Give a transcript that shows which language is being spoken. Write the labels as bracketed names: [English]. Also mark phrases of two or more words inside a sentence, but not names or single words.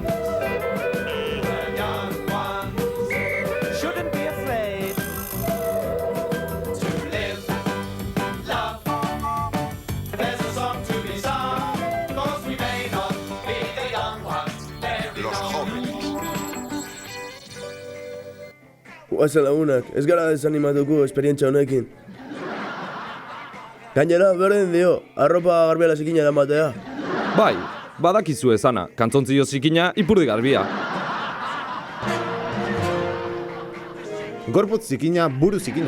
[English] The young ones shouldn't be afraid to live, love. There's a song to be sung, 'cause we may not be the young ones very long. [Basque] Guazen lagunak, ez gara desanimatuko esperientzia honekin. Gainera, berdin dio, arropa garbia zikina eramatea. Bai, badakizu esana, kantzontzio zikina ipurdi garbia. Gorputz zikina, buru zikina.